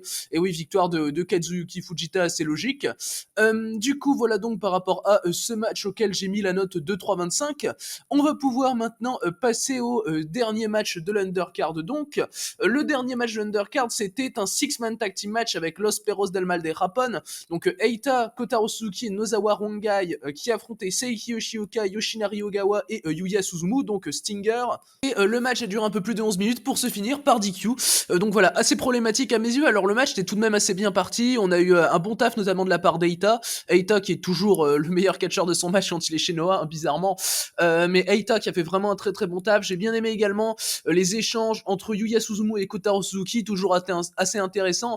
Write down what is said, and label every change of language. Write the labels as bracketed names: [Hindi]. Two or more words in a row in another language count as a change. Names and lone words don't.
[French] Et oui, victoire de Kazuyuki Fujita, c'est logique. Du coup, voilà donc par rapport à ce match auquel j'ai mis la note de 3,25. On va pouvoir maintenant passer au dernier match de l'Undercard. Donc, le dernier match de l'Undercard, c'était un [English] six-man tag team match [French] avec Los Perros del Mal de Japón. Donc, Eita, Kotaro Suzuki et Nozawa Rongai qui affrontaient Seiki Yoshioka, Yoshinari Ogawa et Yuya Suzumu, donc Stinger. Et le match a duré un peu plus de 11 minutes pour se finir par DQ. Donc voilà, assez problématique à mes yeux. Alors le match était tout de même assez bien parti. On a eu un bon taf notamment de la part d'Eita. Eita qui est toujours le meilleur catcheur de son match quand il est chez Noah, hein, bizarrement. Mais Eita qui a fait vraiment un très très bon taf. J'ai bien aimé également les échanges entre Yuya Suzumu et Kotaro Suzuki, toujours assez intéressant.